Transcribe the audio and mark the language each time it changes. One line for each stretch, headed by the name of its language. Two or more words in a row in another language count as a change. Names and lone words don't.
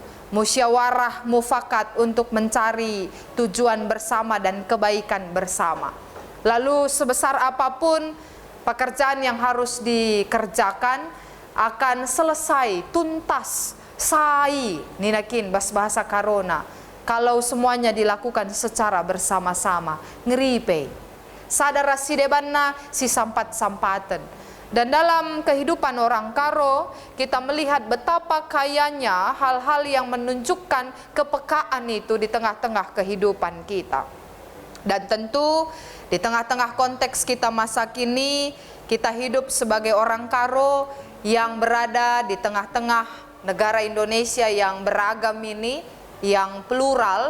Indonesian: Musyawarah mufakat untuk mencari tujuan bersama dan kebaikan bersama. Lalu sebesar apapun pekerjaan yang harus dikerjakan akan selesai, tuntas,
Batak Karo: sai, ninakin
Indonesian: bahasa Karona. Kalau semuanya dilakukan secara bersama-sama,
Batak Karo: ngeripe. Sadar sidebanna si sampat-sampaten.
Indonesian: Dan dalam kehidupan orang Karo, kita melihat betapa kayanya hal-hal yang menunjukkan kepekaan itu di tengah-tengah kehidupan kita. Dan tentu di tengah-tengah konteks kita masa kini, kita hidup sebagai orang Karo yang berada di tengah-tengah negara Indonesia yang beragam ini, yang plural.